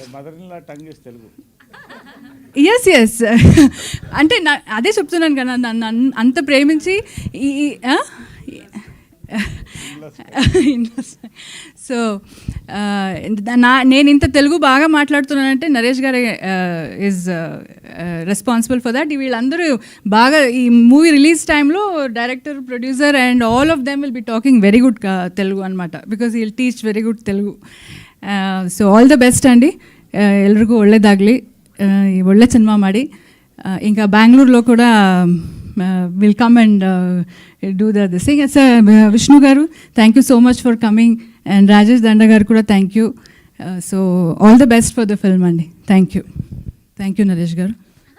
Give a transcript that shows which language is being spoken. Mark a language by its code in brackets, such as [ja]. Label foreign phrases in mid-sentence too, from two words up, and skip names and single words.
[te] ఎస్ అంటే అదే చెప్తున్నాను కదా, నన్ను అంత ప్రేమించి సో నేను ఇంత తెలుగు బాగా మాట్లాడుతున్నానంటే నరేష్ గారే [en] is responsible for that. [te] వీళ్ళందరూ బాగా ఈ మూవీ రిలీజ్ టైంలో [en] director, producer and all of them will be talking very good [te] తెలుగు అనమాట. [en] because will teach very good Telugu. so all the best [kn] ಅಂడి, ಎಲ್ರಿಗೂ ಒಳ್ಳೆಯದಾಗಲಿ, ಒಳ್ಳೆ ಸಿನಿಮಾ ಮಾಡಿ. [en] ఇంకా బెంగళూరులో కూడా will come and do the sing. [te] సార్ విష్ణు గారు [en] thank you so much for coming, [te] అండ్ రాజేష్ దండ గారు కూడా [en] thank you. so all the best for the film అండి. thank you నరేష్ గారు.